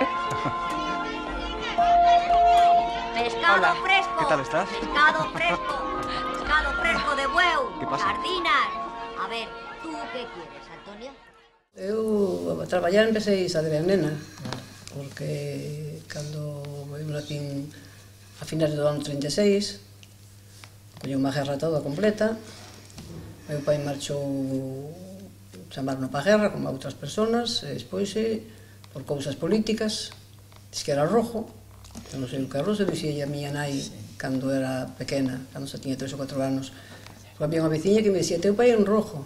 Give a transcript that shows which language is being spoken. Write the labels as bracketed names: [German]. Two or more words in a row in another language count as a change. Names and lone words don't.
[Spanish] Pescado Hola. fresco. ¿Qué tal estás? Pescado fresco. Pescado fresco de huevo. ¿Qué pasa? Sardinas. A ver, ¿tú qué quieres, Antonio? [Galician] Eu a traballar empecé a de nena, porque cando eu nací a finales do ano 36, colleu unha guerra toda completa, meu pai marchou, chamaron pa guerra como a outras persoas, e despois, por cousas políticas, diz que era rojo, eu non sei o que é rojo, dixía a miña nai cando era pequena, cando xa tiña 3 ou 4 anos, Había unha veciña que me dicía, teu pai é un rojo.